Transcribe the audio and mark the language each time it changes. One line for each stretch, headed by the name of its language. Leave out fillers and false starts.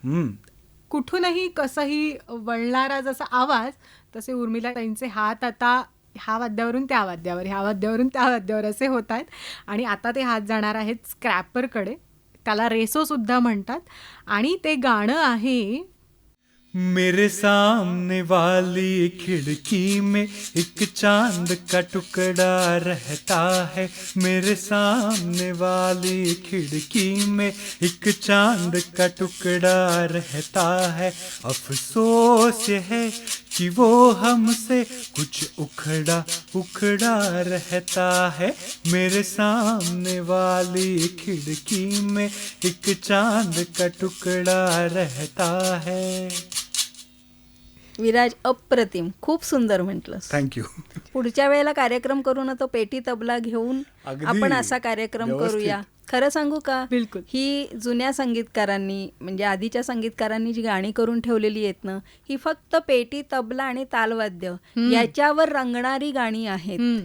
Marathi: हम्म. कुठूनही कसंही वळणारा जसा आवाज, तसे उर्मिलाताईंचे हात आता ह्या वाद्यावरून त्या वाद्यावर, ह्या वाद्यावरून त्या वाद्यावर असे होत आहेत. आणि आता ते हात जाणार आहेत स्क्रॅपरकडे, त्याला रेसो सुद्धा म्हणतात. आणि ते गाणं आहे
Hindi: मेरे सामने वाली खिड़की में एक चांद का टुकड़ा रहता है. मेरे सामने वाली खिड़की में एक चांद का टुकड़ा रहता है. अफसोस है कि वो हमसे कुछ उखड़ा उखड़ा रहता है. मेरे सामने वाली खिड़की में एक चांद का टुकड़ा रहता है.
Marathi: विराज, अप्रतिम, खूप सुंदर म्हटलंस. थँक्यू. पुढच्या वेळेला कार्यक्रम करू ना, तो पेटी तबला घेऊन अगदी आपण असा कार्यक्रम व्यवस्थित. करूया. खरं सांगू का, बिलकुल. ही जुन्या संगीतकारांनी म्हणजे आधीच्या संगीतकारांनी जी गाणी करून ठेवलेली आहेत ना, ही फक्त पेटी, तबला आणि तालवाद्य याच्यावर रंगणारी गाणी आहेत.